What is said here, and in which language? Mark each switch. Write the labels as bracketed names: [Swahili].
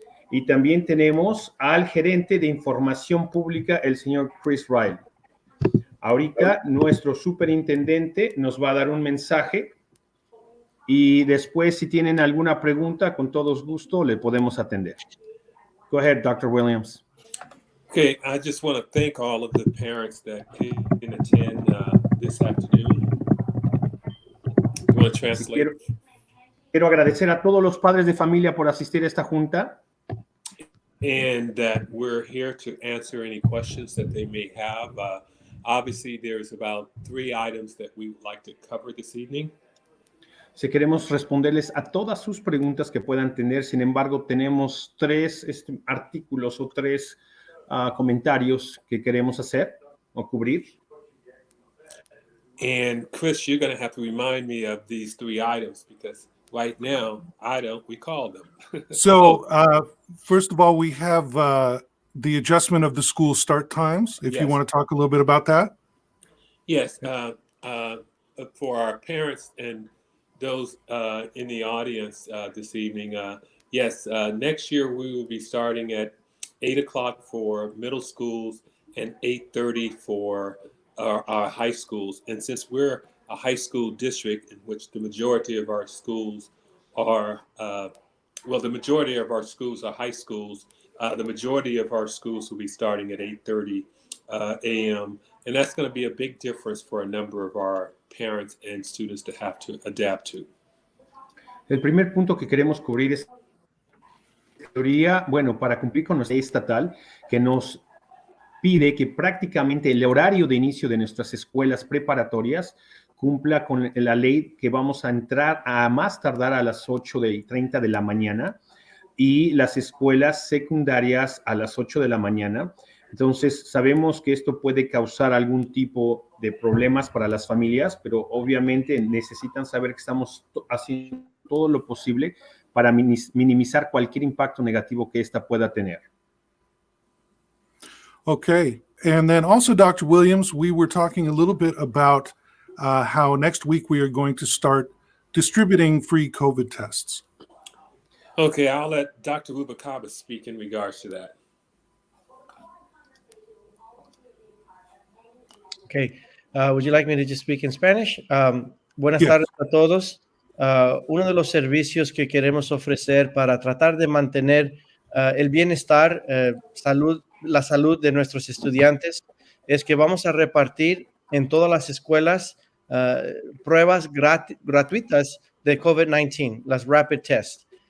[Spanish] Y también tenemos al gerente de información pública, el señor Chris Riley. Ahorita nuestro superintendente nos va a dar un mensaje y después, si tienen alguna pregunta, con todo gusto le podemos atender. [English] Go ahead, Dr. Williams. Okay, I just want to thank all of the parents that can attend this afternoon. You want to translate? [Spanish] Quiero agradecer a todos los padres de familia por asistir a esta junta. [English] And that we're here to answer any questions that they may have. Obviously, there's about 3 items that we would like to cover this evening. [Spanish] Si queremos responderles a todas sus preguntas que puedan tener, sin embargo, tenemos 3 artículos o 3 comentarios que queremos hacer o cubrir. [English] And Chris, you're going to have to remind me of these 3 items because right now, I don't recall them. So, first of all, we have the adjustment of the school start times, if you want to talk a little bit about that. Yes, for our parents and those in the audience this evening, yes, next year we will be starting at 8 o'clock for middle schools and 8:30 for our high schools. And since we're a high school district in which the majority of our schools are, the majority of our schools are high schools, the majority of our schools will be starting at 8:30 a.m. And that's going to be a big difference for a number of our parents and students to have to adapt to. [Spanish] El primer punto que queremos cubrir es teoría, para cumplir con nuestra ley estatal que nos pide que prácticamente el horario de inicio de nuestras escuelas preparatorias cumpla con la ley que vamos a entrar a más tardar a las 8:30 de la mañana y las escuelas secundarias a las 8 de la mañana. Entonces, sabemos que esto puede causar algún tipo de problemas para las familias, pero obviamente necesitan saber que estamos haciendo todo lo posible para minimizar cualquier impacto negativo que esta pueda tener. [English] Okay. And then also, Dr. Williams, we were talking a little bit about how next week we are going to start distributing free COVID tests. Okay, I'll let Dr. Rubalcaba speak in regards to that. Okay, would you like me to just speak in Spanish? [Spanish] Buenas tardes a todos. Uno de los servicios que queremos ofrecer para tratar de mantener el bienestar, la salud de nuestros estudiantes es que vamos a repartir en todas las escuelas pruebas gratuitas de COVID-19, las rapid tests.